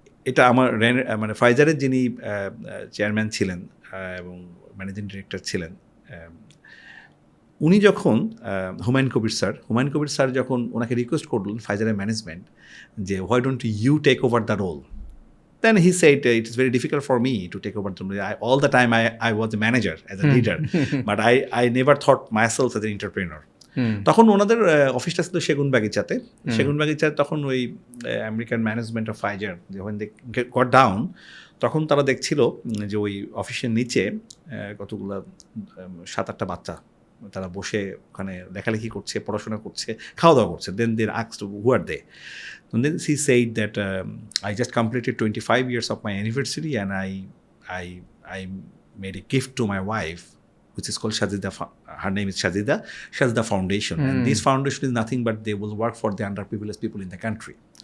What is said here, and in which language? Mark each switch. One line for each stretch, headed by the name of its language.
Bangla: এটা আমার মানে ফাইজারের যিনি চেয়ারম্যান ছিলেন এবং ম্যানেজিং ডিরেক্টর ছিলেন, উনি যখন হুমায়ুন কবির স্যার যখন ওনাকে রিকোয়েস্ট করলেন ফাইজারের ম্যানেজমেন্ট যে
English: Why don't you take over the role, then he said it is very difficult for me to take over the role. All the time I was a manager as a leader, but I never thought myself as an entrepreneur.
Bangla: তখন ওনাদের অফিসটা ছিল সেগুনবাগিচাতে, তখন ওই American management of Pfizer যখন দে got down, তখন তারা দেখছিল যে ওই অফিসের নিচে কতগুলো 7-8টা বাচ্চা তারা বসে ওখানে লেখালেখি করছে, পড়াশোনা করছে, খাওয়া দাওয়া করছে।
English: Then they asked who are they, and then she said that I just completed 25 years of my anniversary and I made a gift to my wife, which is called Sajida. Her name is Sajida Foundation, and this foundation is nothing but they will work for the underprivileged people in the country.